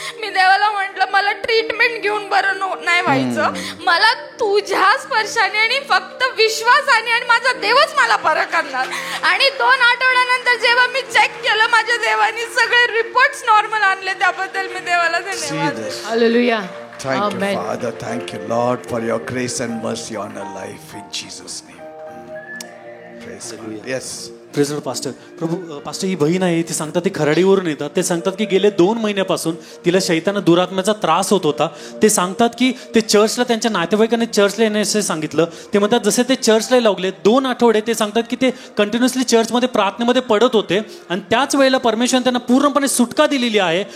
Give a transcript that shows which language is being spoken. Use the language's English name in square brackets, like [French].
[Marathi] मी देवाला म्हटलं मला ट्रीटमेंट घेऊन बरं नाही व्हायचं, मला तुझ्या स्पर्शाने आणि फक्त विश्वासाने आणि माझा देवच मला बरं करणार. आणि 2 आठवड्यानंतर जेव्हा मी चेक केलं, माझ्या देवाने सगळे रिपोर्ट्स नॉर्मल आणले. त्याबद्दल मी देवाला धन्यवाद. Hallelujah. [English] Thank you, Father. Thank you, Lord, for your grace and mercy on our life in Jesus' name. Praise God. Yes. Praise Lord pastor. [Marathi] Prabhu, pastor ही बहीण आहे, ती सांगतात ते खराडीवरून येतात. ते सांगतात की गेले 2 महिन्यापासून तिला शैताना दुरात्म्याचा त्रास होत होता. ते सांगतात की ते चर्चला, त्यांच्या नातेवाईकांनी चर्चला येण्याचे सांगितलं. ते म्हणतात जसे ते चर्चला लागले 2 आठवडे ते सांगतात की ते कंटिन्युअसली चर्चमध्ये प्रार्थनेमध्ये पडत होते आणि त्याच वेळेला परमेश्वराने त्यांना पूर्णपणे सुटका दिलेली आहे.